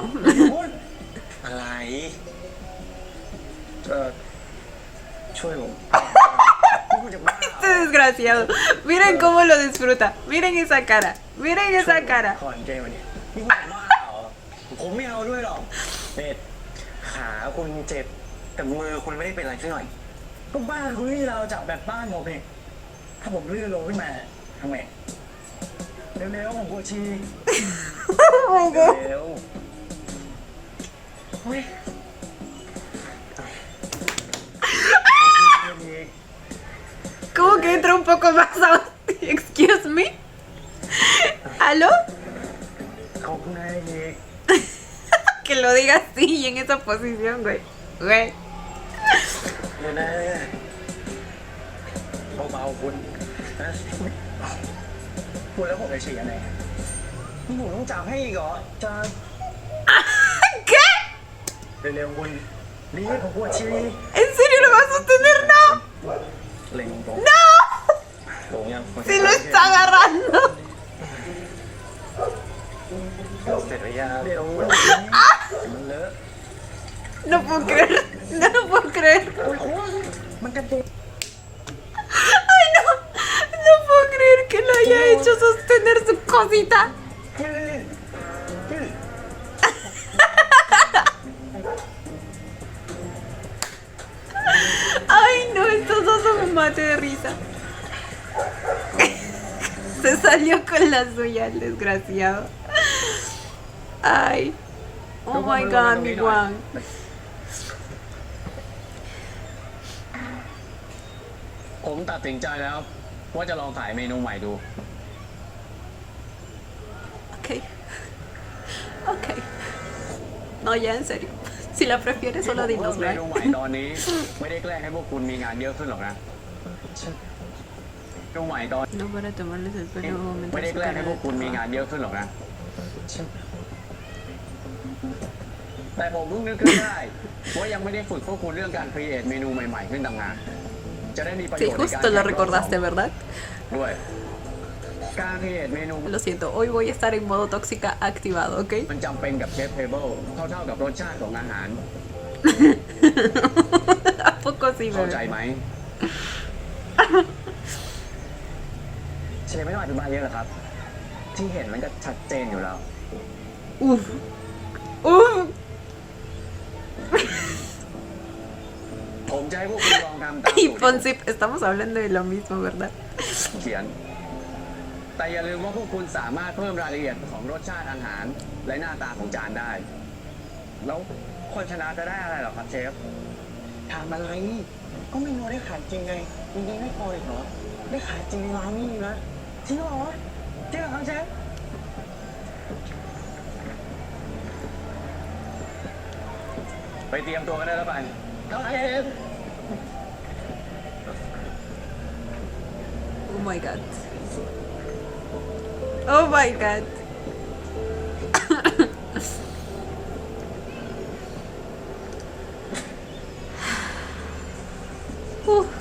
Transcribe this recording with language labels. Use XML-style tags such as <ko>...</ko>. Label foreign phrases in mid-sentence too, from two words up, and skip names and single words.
<th>อะไรช่วยผม</th> <es>Este desgraciado. Miren cómo lo disfruta. Miren esa cara. Miren esa cara.</es> <th>ขอนเกมวันนี้นี่คุณบ้าเหรอผมไม่เอาด้วยหรอกเนี่ยขาคุณเจ็บแต่มือคุณไม่ได้เป็นอะไรสักหน่อยก็บ้านคุณนี่เราจับแบบบ้านผมเองถ้าผมลื่นลงขึ้นมาทำไงเร็วๆผมปวดฉี่</th> <en>Oh my god.</en> <th>เร็วเฮ้ย</th> <es>¿Cómo que entra un poco más a...</es> <en>Excuse me. ¿Aló?</en> <th>ขอบคุณนายอีก</th> <es>Que lo diga así y en esa posición, güey. Güey.</es> <th>เดี๋ยวนะเบาๆคุณนะคุณแล้วผมจะฉี่ยังไงนี่ผมต้องจับให้อีกเหรอจะ</th> <es>¿Qué?</es> <th>เร็วๆคุณรีบผมปวดฉี่</th> <es>¿En serio lo vas a sostener? No.</es> <th>เล็งตรง</th> <es>No.</es> <th>ตรงยัง</th> <es>Si lo está agarrando.</es> <th>เสร็จหรือยังเดี๋ยวมันเลอะ</th> <es>No puedo creer. No lo puedo creer.</es> <th>มันกระเด็น</th> <es>Ay, no. No puedo creer que lo haya hecho sostener su cosita. Ay, no, estos dos son un mate de risa. Se salió con la suya, el desgraciado. Ay.</es> <en>Oh my god, miกวาง</en> <th>ผมตัดสินใจแล้วว่าจะลองขายเมนูใหม่ดู</th> <en>Ok. Ok.</en> <es>No, ya en serio. Si la prefieres, solo</es> <th>ที่ผม</th> <es>dinos,</es> <th>เพิ่มเมนู</th> <es>¿no?</es> <th>ใหม่ตอนนี้ ไม่ได้แกล้งให้พวกคุณมีงานเยอะขึ้นหรอกนะเมนูใหม่ตอน</th> <es>No para tomarles el</es> <th>นี้</th> <es>pelo</es> <th>ไม่ได้</th> <es>mientras</es> <th>แกล้งให้</th> <es>tocan</es> <th>พวกคุณมีงานเยอะขึ้นหรอกนะ แต่ผมเพิ่งนึกขึ้นได้ว่ายังไม่ได้ฝึกพวกคุณเรื่องการครีเอทเมนูใหม่ๆขึ้นต่างหากจะได้มีประโย</th> <es>Sí,</es> <th>ชน์ในการ</th> <es>justo lo recordaste, ¿verdad?</es> <th>ด้วยการครีเอทเมนู</th> <es>Lo siento, hoy voy a estar en modo tóxica activado, ¿ok?</es> <th>มันจำเป็นกับเชฟเทเบิลเท่าๆกับรสชาติของอาหาร</th> <es>¿A poco sí,</es> <th>เข้าใจ</th> <es>bebé?</es> <th>ไหม เชฟไม่ต้องอธิบายเยอะหรอกครับ ที่เห็นมันก็ชัดเจนอยู่แล้ว Uf. Uf. ผมจะให้พวกคุณลองทำตาม</th> <es>Y</es> <th>สูตรที่ผม</th> <es>Ponsip, estamos hablando de lo mismo, ¿verdad?</es> <th>เขียน แต่อย่าลืมว่าพวกคุณสามารถเพิ่มรายละเอียดของรสชาติอาหาร และหน้าตาของจานได้ แล้วคนชนะจะได้อะไรหรอครับเชฟถามอะไร ก็เมนูได้ขายจริงไงจริงๆไม่พออีกเหรอ ได้ขายจริงในร้านนี่นะจริงเหรอจริงเหรอครับเชฟ ไปเตรียมตัวกันได้แล้วไปครับเชฟ</th> <en>Oh my god. Oh my god. Uf.</en>